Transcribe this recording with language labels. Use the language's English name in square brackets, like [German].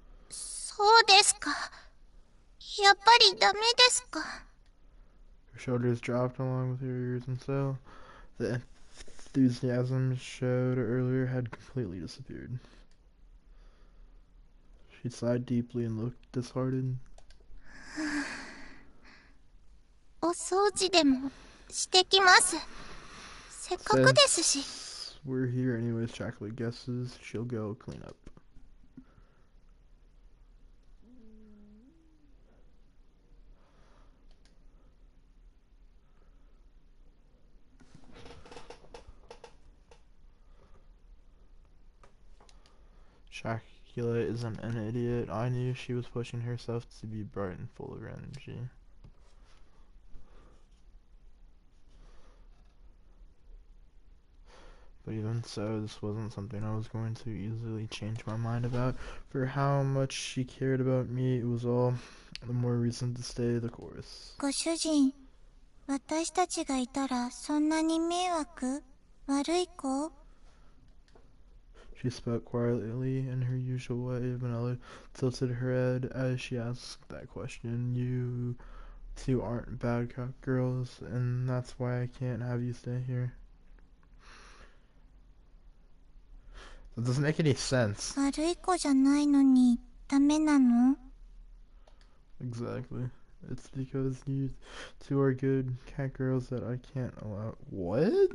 [Japanese] そうですか。やっぱりダメですか。 [English] Your shoulders dropped along with your ears and so. The enthusiasm showed earlier had completely disappeared. She sighed deeply and looked disheartened. [Japanese] お掃除でもしてきます。せっかくですし。 [English] Since we're here anyways, Chocolate guesses she'll go clean up. Chocolate isn't an idiot. I knew she was pushing herself to be bright and full of energy. But even so, this wasn't something I was going to easily change my mind about. For how much she cared about me, it was all the more reason to stay the course. [Japanese] ご主人、私たちがいたらそんなに迷惑？悪い子？ [English] She spoke quietly in her usual way. Vanilla tilted her head as she asked that question. You two aren't bad girls, and that's why I can't have you stay here. That doesn't make any sense. [Japanese] 悪い子じゃないのにダメなの？ [English] Exactly. It's because you two are good cat girls that I can't allow. What?